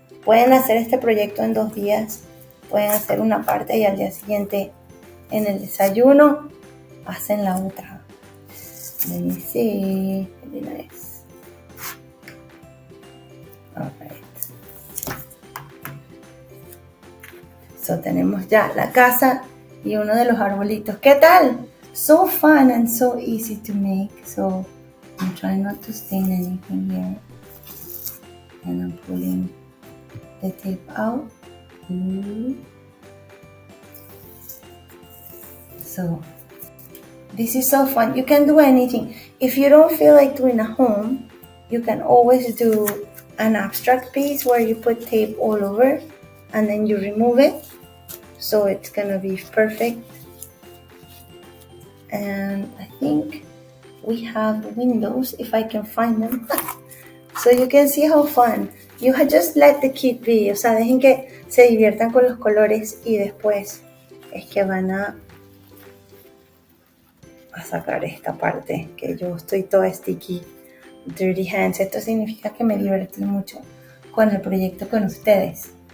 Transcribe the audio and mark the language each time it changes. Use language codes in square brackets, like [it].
[es] Pueden hacer este proyecto en 2 días, pueden hacer una parte y al día siguiente en el desayuno hacen la otra. [en] Let me see. Very nice. All right. [es] So tenemos ya la casa y uno de los arbolitos. ¿Qué tal? [en] So fun and so easy to make. So I'm trying not to stain anything here. And I'm pulling the tape out. So this is so fun. You can do anything. If you don't feel like doing a home, you can always do an abstract piece where you put tape all over and then you remove it. So it's gonna be perfect. And I think we have windows, if I can find them. So you can see how fun. You just let the kid be. [es] O sea, dejen que se diviertan con los colores y después es que van a sacar esta parte que yo estoy toda [en] sticky, dirty hands. [es] Esto significa que me divertí mucho con el proyecto con ustedes.